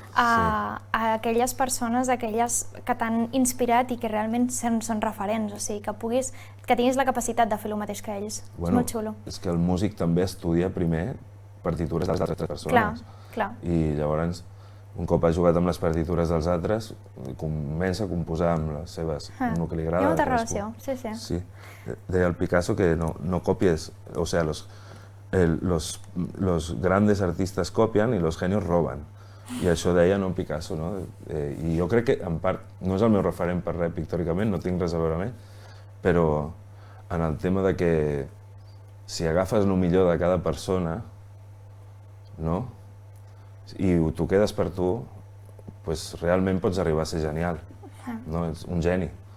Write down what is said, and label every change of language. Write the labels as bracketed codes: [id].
[ca] A aquelles persones, aquelles que t'han inspirat i que realment són referents, o sigui, que tinguis la capacitat de fer el mateix que ells. És molt xulo. És que el músic també estudia primer partitures de les altres persones. Clar. I llavors, un cop ha jugat amb les partitures dels altres, comença a composar amb les seves, amb el que li agrada. Hi ha molta relació, sí. Sí. Deia el Picasso que no copies, [es] o sea, los grandes artistas copian y los genios roban. [ca] I això deia no Picasso, no? I jo crec que, en part, no és el meu referent per res pictòricament, no tinc res a veure amb ell, però en el tema de que si agafes el millor de cada persona, no? I t'ho quedes per tu, doncs realment pots arribar a ser genial, no? Ets un geni.